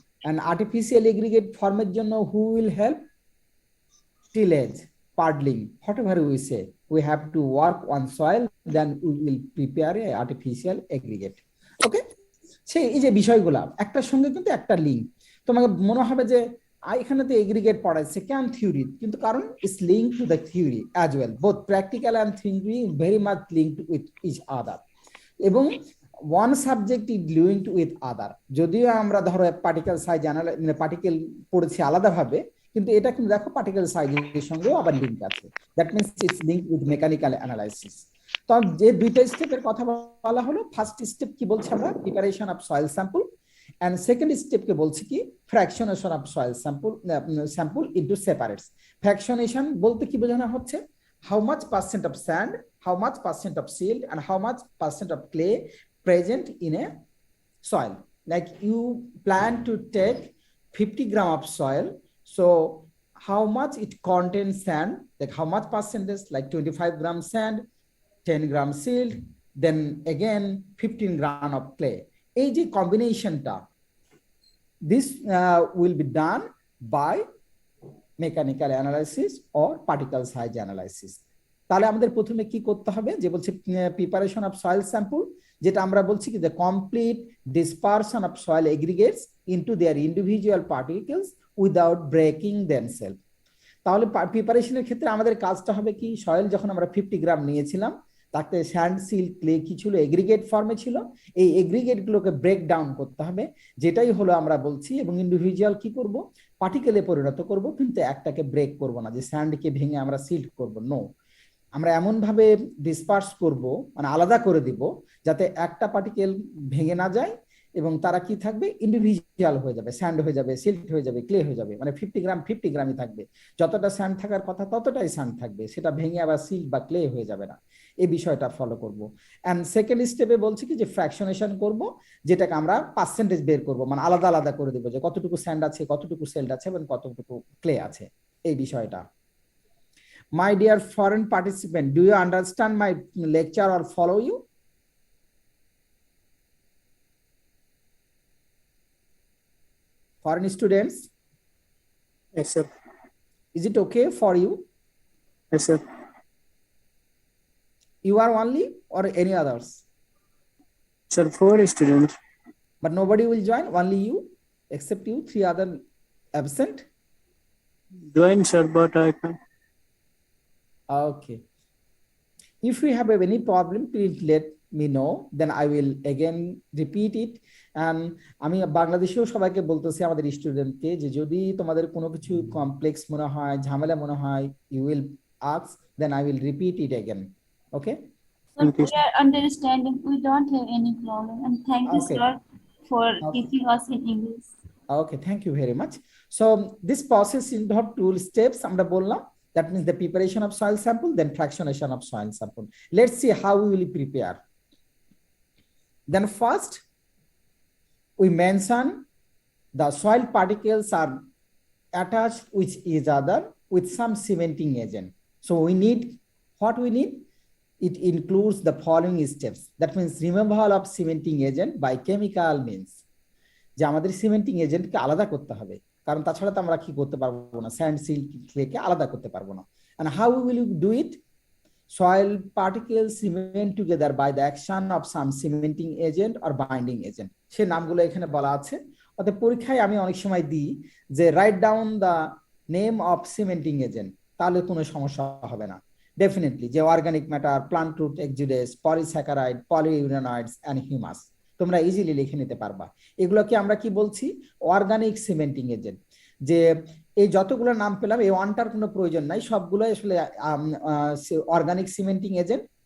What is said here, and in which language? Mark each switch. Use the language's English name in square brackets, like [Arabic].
[English] and artificial aggregate former [Bangla] জন্য [English] who will help? tillage, puddling, whatever we say, we have to work on soil, then we will prepare a artificial aggregate. [Bangla] Okay, সেই এই যে বিষয়গুলা একটার সঙ্গে কিন্তু একটা লিঙ্ক। তোমাকে মনে হবে যে এখানে তো এগ্রিগেট পড়াচ্ছে কেন থিওরি, কিন্তু কারণ [English] it's link to the theory as well, both practical and theory very much linked with each other, [Bangla] এবং [English] One subject is linked with other. [Bangla] যদিও আমরা ধরো পার্টিকেল সাইজ মানে পার্টিকেল পড়েছি আলাদাভাবে, কিন্তু এটা কিন্তু দেখো পার্টিকেল সাইজের সঙ্গেও আবার লিঙ্ক আছে, [English] That means it's link with mechanical analysis. [Bangla] তো যে দুইটা স্টেপের কথা বলা হলো, ফার্স্ট স্টেপ কি বলছে আমরা, preparation of soil sample, [English] and second step [Bangla] কে বলছি কি ফ্র্যাকশনেশন of soil sample into separates. ফ্র্যাকশনেশন বলতে কি বোঝানো হচ্ছে, [English] how much percent of sand, how much percent of silt, and how much percent of clay present in a soil. Like you plan to take 50 gram of soil, so how much it contains sand, like how much percentage, like 25 gram sand, 10 gram silt, then again 15 gram of clay. [Bangla] এই যে কম্বিনেশনটা, [English] this will be done by mechanical analysis or particle size analysis. [Bangla] তাহলে আমাদের প্রথমে কি করতে হবে, যে বলছে [English] preparation of soil sample, [Bangla] যেটা আমরা বলছি কি [English] The complete dispersion of soil aggregates into their individual particles without breaking themselves. [Bangla] তাহলে প্রিপারেশনের ক্ষেত্রে আমাদের কাজটা হবে কি, সয়েল যখন আমরা 50 গ্রাম নিয়েছিলাম, তাতে স্যান্ড, সিল্ট, ক্লে কি ছিল, এগ্রিগেট ফর্মে ছিল, এই এগ্রিগেট গুলোকে ব্রেক ডাউন করতে হবে, যেটাই হলো আমরা বলছি, এবং ইন্ডিভিজুয়াল কি করব, পার্টিকেলে পরিণত করব, কিন্তু একটাকে ব্রেক করব না, যে স্যান্ডকে ভেঙে আমরা সিল্ট করব, নো, আমরা এমন ভাবে ডিসপার্স করব, মানে আলাদা করে দিব, যাতে একটা পার্টিকেল ভেঙে না যায়, এবং তারা কি থাকবে, ইন্ডিভিজুয়াল হয়ে যাবে, স্যান্ড হয়ে যাবে, সিল্ট হয়ে যাবে, ক্লে হয়ে যাবে, মানে 50 গ্রাম 50 গ্রামই থাকবে, যতটা স্যান্ড থাকার কথা ততটাই স্যান্ড থাকবে, সেটা ভেঙে আবার সিল্ট বা ক্লে হয়ে যাবে না, এই বিষয়টা ফলো করব। এন্ড সেকেন্ড স্টেপে বলছি কি যে ফ্র্যাকশনেশন করব, যেটাকে আমরা পার্সেন্টেজ বের করব, মানে আলাদা আলাদা করে দেব, যে কতটুকু স্যান্ড আছে, কতটুকু সিল্ট আছে, এবং কতটুকু ক্লে আছে, এই বিষয়টা। [English] My dear foreign participant, do you understand my lecture or follow you? Foreign students, Yes, sir. is it okay for you? Yes, sir. You are only or any others? Sir, 4 students. But nobody will join, only you, except you, 3 other absent? Join, sir, but I can't. Okay. If we have any problem, please let me know, then I will again repeat it. [Bangla] And আমি বাংলাদেশেও সবাইকে বলতেছি, আমাদের স্টুডেন্টকে, যে যদি তোমাদের কোনো কিছু কমপ্লেক্স মনে হয়, ঝামেলা মনে হয়, [English] you will ask, then I will repeat it again. Okay? Thank you, We are understanding. We don't have any problem. And thank you, Okay. sir, for Okay. teaching us in English. Okay, thank you very much. So this process involves 2 steps [Bangla] আমরা বললাম, [English] that means the preparation of soil sample, then fractionation of soil sample. Let's see how we will prepare. Then first we mention the soil particles are attached with each other with some cementing agent. So we need, what we need, it includes the following steps. That means removal of cementing agent by chemical means. [Bangla] যে আমাদের cementing এজেন্টকে আলাদা করতে হবে, কারণ তাছাড়া তো আমরা কি করতে পারবো না, স্যান্ড, সিল্ট, ক্লেকে আলাদা করতে পারবো না। [English] And how will you do it? Soil particles cement together by the action of some cementing agent or binding agent. [Bangla] সে নামগুলো এখানে বলা আছে। অর্থাৎ পরীক্ষায় আমি অনেক সময় দিই যে [English] write down the name of cementing agent, [Bangla] তাহলে কোনো সমস্যা হবে না। ডেফিনেটলি যে organic matter, plant root এক্সুডেস, polysaccharide, পলিইউরেনয়েডস and humus, তোমরা ইজিলি লিখে নিতে পারবা। এগুলোকে আমরা কি বলছি, অর্গানিক সিমেন্টিং এজেন্ট। যে এই যতগুলো নাম পেলাম, এই ওয়ানটার কোনো প্রয়োজন নাই, সবগুলো আসলে অর্গানিক সিমেন্টিং এজেন্ট।